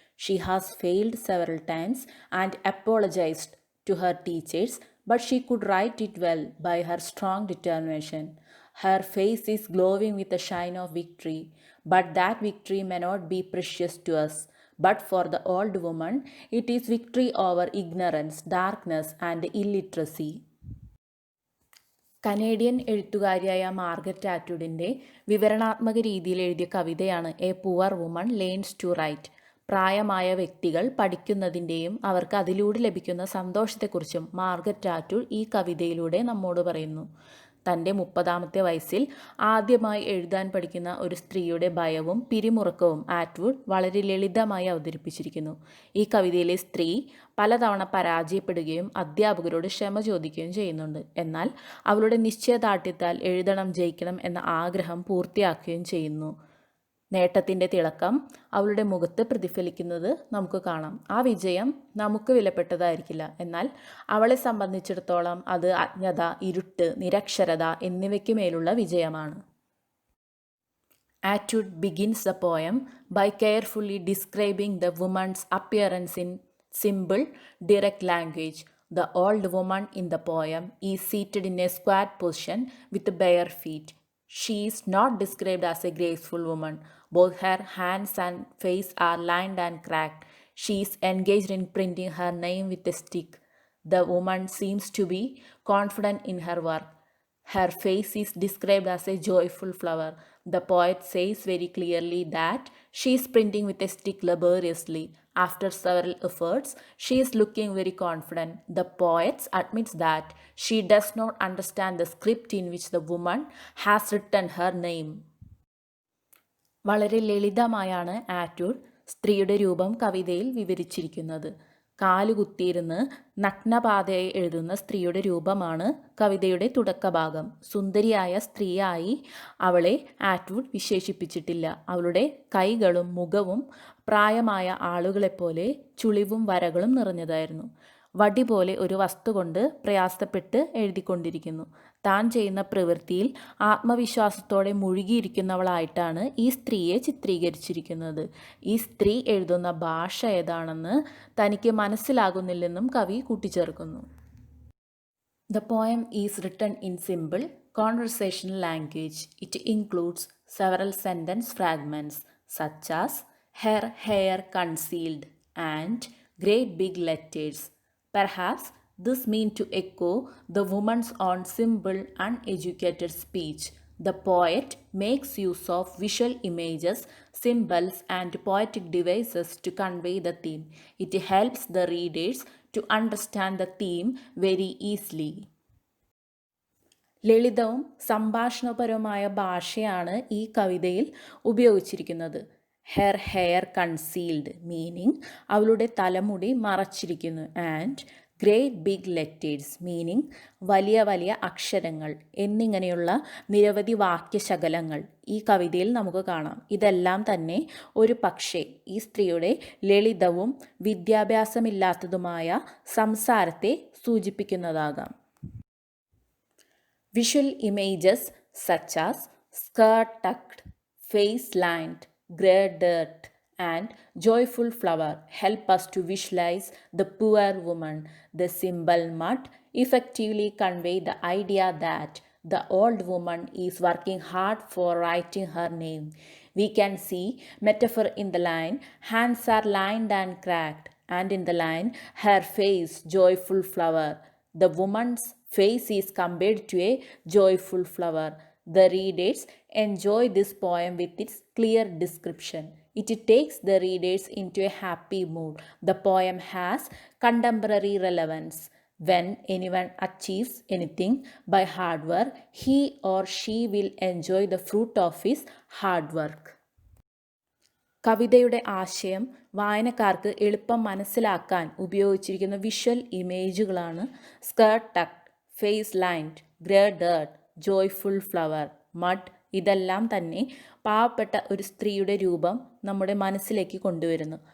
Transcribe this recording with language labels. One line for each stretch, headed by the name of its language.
English: She has failed several times and apologized to her teachers, but she could write it well by her strong determination. Her face is glowing with the shine of victory, but that victory may not be precious to us. But for the old woman, it is victory over ignorance, darkness, and illiteracy.
Malayalam: Canadian എഴുത്തുകാരിയായ Margaret ആറ്റ്വുഡിൻ്റെ വിവരണാത്മക രീതിയിൽ എഴുതിയ കവിതയാണ് A poor woman learns to right. പ്രായമായ വ്യക്തികൾ പഠിക്കുന്നതിൻ്റെയും അവർക്ക് അതിലൂടെ ലഭിക്കുന്ന സന്തോഷത്തെക്കുറിച്ചും Margaret Atwood ഈ കവിതയിലൂടെ നമ്മോട് പറയുന്നു. തൻ്റെ 30ാമത്തെ വയസ്സിൽ ആദ്യമായി എഴുതാൻ പഠിക്കുന്ന ഒരു സ്ത്രീയുടെ ഭയവും പിരിമുറുക്കവും ആറ്റ്വുഡ് വളരെ ലളിതമായി അവതരിപ്പിച്ചിരിക്കുന്നു. ഈ കവിതയിലെ സ്ത്രീ പലതവണ പരാജയപ്പെടുകയും അധ്യാപകരോട് ക്ഷമ ചോദിക്കുകയും ചെയ്യുന്നുണ്ട്. എന്നാൽ അവളുടെ നിശ്ചയദാർഢ്യത്താൽ എഴുതണം, ജയിക്കണം എന്ന ആഗ്രഹം പൂർത്തിയാക്കുകയും ചെയ്യുന്നു. നേട്ടത്തിൻ്റെ തിളക്കം അവളുടെ മുഖത്ത് പ്രതിഫലിക്കുന്നത് നമുക്ക് കാണാം. ആ വിജയം നമുക്ക് വിലപ്പെട്ടതായിരിക്കില്ല, എന്നാൽ അവളെ സംബന്ധിച്ചിടത്തോളം അത് അജ്ഞത, ഇരുട്ട്, നിരക്ഷരത എന്നിവയ്ക്ക് മേലുള്ള വിജയമാണ്.
English: Atwood begins the poem by carefully describing the woman's appearance in simple, direct language. The old woman in the poem is seated in a squat position with bare feet. She is not described as a graceful woman. Both her hands and face are lined and cracked. She is engaged in printing her name with a stick. The woman seems to be confident in her work. Her face is described as a joyful flower. The poet says very clearly that she is printing with a stick laboriously. After several efforts, she is looking very confident. The poet admits that she does not understand the script in which the woman has written her name.
Malayalam: വളരെ ലളിതമായാണ് Atwood സ്ത്രീയുടെ രൂപം കവിതയിൽ വിവരിച്ചിരിക്കുന്നത്. കാലുകുത്തിയിരുന്ന് നഗ്നപാതയായി എഴുതുന്ന സ്ത്രീയുടെ രൂപമാണ് കവിതയുടെ തുടക്കഭാഗം. സുന്ദരിയായ സ്ത്രീയായി അവളെ ആറ്റ്വുഡ് വിശേഷിപ്പിച്ചിട്ടില്ല. അവളുടെ കൈകളും മുഖവും പ്രായമായ ആളുകളെപ്പോലെ ചുളിവും വരകളും നിറഞ്ഞതായിരുന്നു. വടി പോലെ ഒരു വസ്തു കൊണ്ട് പ്രയാസപ്പെട്ട് എഴുതിക്കൊണ്ടിരിക്കുന്നു. താൻ ചെയ്യുന്ന പ്രവൃത്തിയിൽ ആത്മവിശ്വാസത്തോടെ മുഴുകിയിരിക്കുന്നവളായിട്ടാണ് ഈ സ്ത്രീയെ ചിത്രീകരിച്ചിരിക്കുന്നത്. ഈ സ്ത്രീ എഴുതുന്ന ഭാഷ ഏതാണെന്ന് തനിക്ക് മനസ്സിലാകുന്നില്ലെന്നും കവി കൂട്ടിച്ചേർക്കുന്നു.
English: The poem is written in simple, conversational language. It includes several sentence fragments such as her hair concealed and great big letters. Perhaps this means to echo the woman's own simple, uneducated speech. The poet makes use of visual images, symbols, and poetic devices to convey the theme. It helps the readers to understand the theme very easily.
Malayalam: ലളിതവും സംഭാഷണപരവുമായ ഭാഷയാണ് ഈ കവിതയിൽ ഉപയോഗിച്ചിരിക്കുന്നത്.
English: her hair concealed meaning
Malayalam: അവളുടെ തലമുടി മറച്ചിരിക്കുന്നു.
English: and great big letters meaning
Malayalam: വലിയ വലിയ അക്ഷരങ്ങൾ എന്നിങ്ങനെയുള്ള നിരവധി വാക്യശകലങ്ങൾ ഈ കവിതയിൽ നമുക്ക് കാണാം. ഇതെല്ലാം തന്നെ ഒരു പക്ഷേ ഈ സ്ത്രീയുടെ ലളിതവും വിദ്യാഭ്യാസമില്ലാത്തതുമായ സംസാരത്തെ സൂചിപ്പിക്കുന്നതാകാം.
English: Visual images such as skirt tucked, face lined, grey dirt, and joyful flower help us to visualize the poor woman. The symbol mud effectively convey the idea that the old woman is working hard for writing her name. We can see metaphor in the line, hands are lined and cracked, and in the line, her face, joyful flower. The woman's face is compared to a joyful flower. The readers enjoy this poem with its clear description. It takes the readers into a happy mood. The poem has contemporary relevance. When anyone achieves anything by hard work, he or she will enjoy the fruit of his hard work.
Malayalam: കവിതയുടെ ആശയം വായനക്കാർക്ക് എളുപ്പം മനസ്സിലാക്കാൻ ഉപയോഗിച്ചിരിക്കുന്ന visual ഇമേജുകളാണ്
English: Skirt tucked, face lined, grey dirt, joyful flower, mud.
Malayalam: ഇതെല്ലാം തന്നെ പാവപ്പെട്ട ഒരു സ്ത്രീയുടെ രൂപം നമ്മുടെ മനസ്സിലേക്ക് കൊണ്ടുവരുന്നു.